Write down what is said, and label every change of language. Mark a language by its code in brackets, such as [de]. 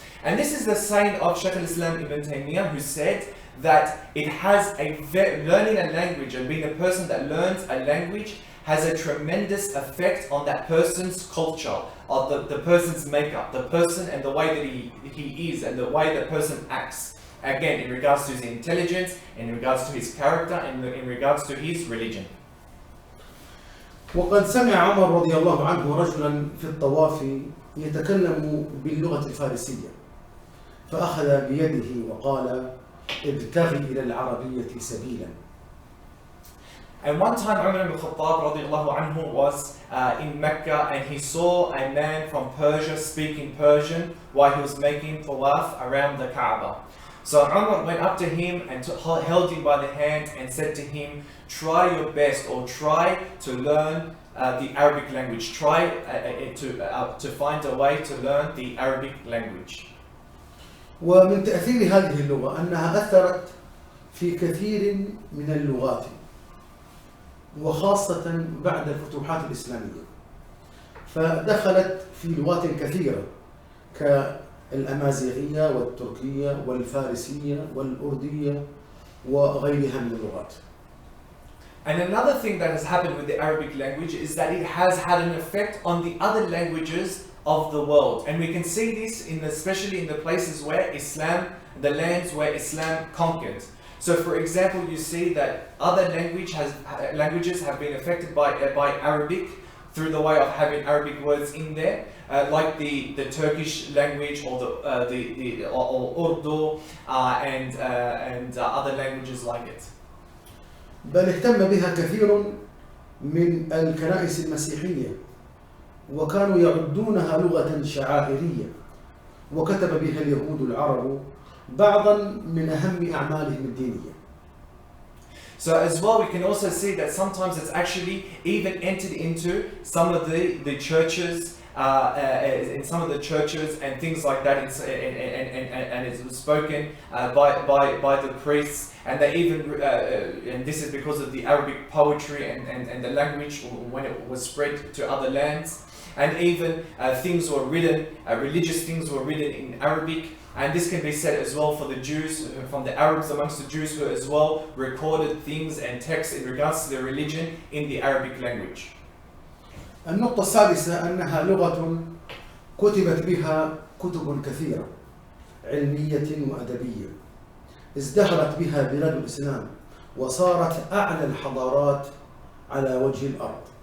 [en] And this is the saying of Shaykh al-Islam Ibn Taymiyyah, who said that it has learning a language and being a person that learns a language has a tremendous effect on that person's culture, of the person's makeup, the person and the way that he is and the way the person acts. Again, in regards to his intelligence, in regards to his character, and in regards to his religion. [ar] وقد سمع عمر رضي الله عنه رجلا في الطواف يتكلم باللغة الفارسية، فأخذ بيده وقال: ابتغي إلى العربية سبيلا. [en] And one time Umar ibn Khattab [ar] radiallahu anhu [en] was in Mecca, and he saw a man from Persia speaking Persian while he was making tawaf around the Kaaba. So Umar went up to him and held him by the hand and said to him, try your best, or try to learn the Arabic language. Try to find a way to learn the Arabic language. [ar] ومن تأثير هذه اللغة أنها أثرت في كثير من اللغات، وخاصة بعد الفتوحات الإسلامية، فدخلت في لغات كثيرة كالأمازيغية والتركية والفارسية والأردية وغيرها من اللغات. [en] And another thing that has happened with the Arabic language is that it has had an effect on the other languages of the world. And we can see this especially in the places where Islam, the lands where Islam conquered. So for example, you see that other languages have been affected by Arabic through the way of having Arabic words in there, like the Turkish language or the Urdu and other languages like it. [ar] بل اهتم بها كثير من الكنائس المسيحية، وكانوا يعدونها لغة شعائرية، وكتب بها اليهود العرب بعضا من أهم أعمالهم الدينية. [en] So as well, we can also see that sometimes it's actually even entered into some of the churches, in some of the churches and things like that, and it was spoken by the priests, and they even and this is because of the Arabic poetry and the language when it was spread to other lands, and even things were written, religious things were written in Arabic. And this can be said as well for the Jews, from the Arabs amongst the Jews who as well recorded things and texts in regards to their religion in the Arabic language. [ar] النقطة السادسة أنها لغة كتبت بها كتب كثيرة علمية وأدبية، ازدهرت بها بلاد الإسلام وصارت أعلى الحضارات على وجه الأرض.